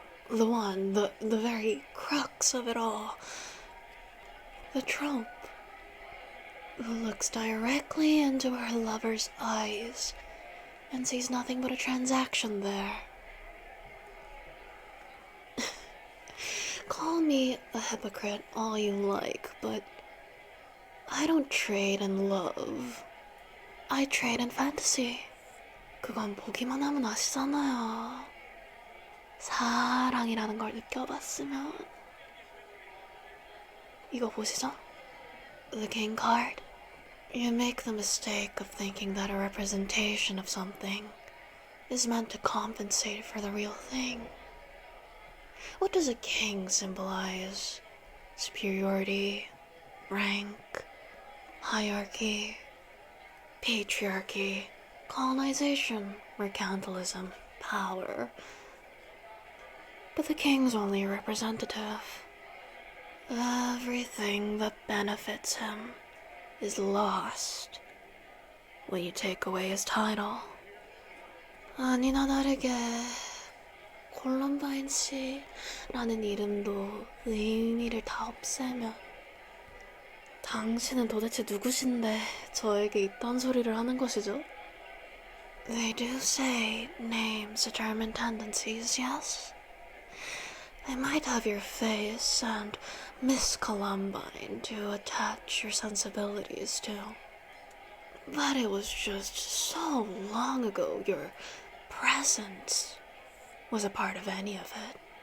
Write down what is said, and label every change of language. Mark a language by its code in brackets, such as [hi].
[en] The one, the very crux of it all. The trope who looks directly into her lover's eyes and sees nothing but a transaction there. Call me a hypocrite all you like, but I don't trade in love. I trade in fantasy. [ko] 그건 보기만 하면 아시잖아요. 사랑이라는 걸 느껴봤으면. 이거 보시죠? [en] The king card. You make the mistake of thinking that a representation of something is meant to compensate for the real thing. What does a king symbolize? Superiority, rank, hierarchy, patriarchy, colonization, mercantilism, power. But the king's only a representative. Everything that benefits him is lost when you take away his title. [ko] 아니나 다르게 콜럼바인 씨라는 이름도 의미를 다 없애면 당신은 도대체 누구신데 저에게 이딴 소리를 하는 것이죠? [en] They do say names determine tendencies, yes? They might have your face and Miss Columbine to attach your sensibilities to. But it was just so long ago your presence was a part of any of it.